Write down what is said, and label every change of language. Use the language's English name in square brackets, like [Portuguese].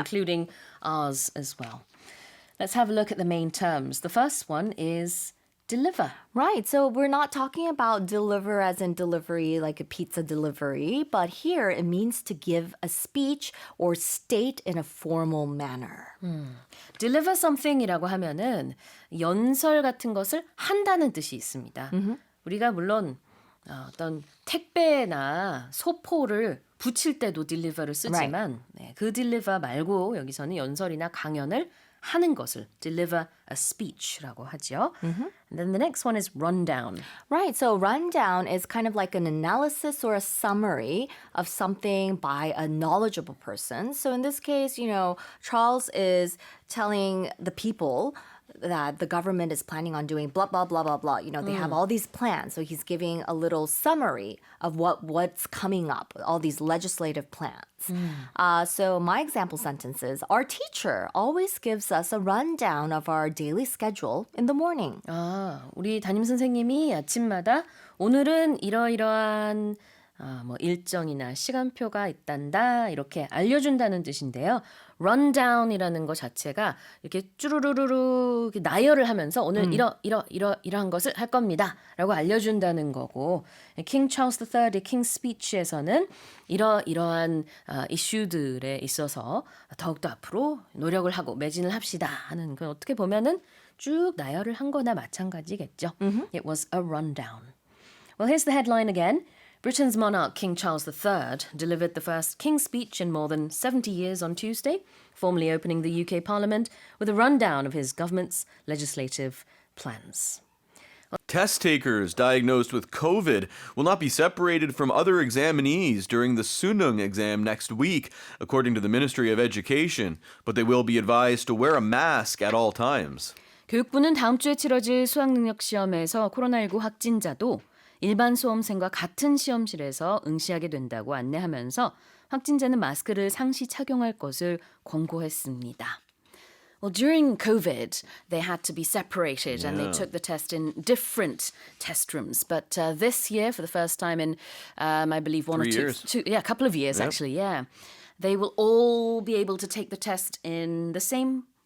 [English] including ours as well. Let's have a look at the main terms. The first one is deliver. Right. So we're not talking about deliver as in delivery, like a pizza delivery, but here it means to give a speech or state in a formal manner. Deliver something [Korean] 이라고 하면은 연설 같은 것을 한다는 뜻이 있습니다. 우리가 물론 어떤 택배나 소포를 붙일 때도 deliver를 쓰지만 네, 그 deliver 말고 여기서는 연설이나 강연을 하는 것을 [English] deliver a speech [Korean] 라고 하죠. [English] And then the next one is rundown. Right. So rundown is kind of like an analysis or a summary of something by a knowledgeable person. So in this case, Charles is telling the people that the government is planning on doing blah, blah, blah, blah, blah. They have all these plans. So he's giving a little summary of what's coming up, all these legislative plans. So my example sentence is, our teacher always gives us a rundown of our daily schedule in the morning. [Korean] 우리 담임 선생님이 아침마다 오늘은 이러이러한 일정이나 시간표가 있단다 이렇게 알려준다는 뜻인데요. rundown이라는 것 자체가 이렇게 쭈루루루루 나열을 하면서 오늘 이러한 것을 할 겁니다 라고 알려준다는 거고 King Charles III의 King's Speech에서는 이러한 이슈들에 있어서 더욱더 앞으로 노력을 하고 매진을 합시다 하는 건 어떻게 보면은 쭉 나열을 한 거나 마찬가지겠죠. [English] It was a rundown. Well, here's the headline again. Britain's monarch, King Charles III, delivered the first King's Speech in more than 70 years on Tuesday, formally opening the UK Parliament with a rundown of his government's legislative plans. Test takers diagnosed with COVID will not be separated from other examinees during the Sunung exam next week, according to the Ministry of Education, but they will be advised to wear a mask at all times. [Korean] 교육부는 다음 주에 치러질 수학능력 시험에서 코로나19 확진자도 일반 수험생과 같은 시험실에서 응시하게 된다고 안내하면서 확진자는 마스크를 상시 착용할 것을 권고했습니다. [English] Well, during COVID, they had to be separated and they took the test in different test rooms. But this year, for the first time in, I believe, a couple of years, actually, they will all be able to take the test in the same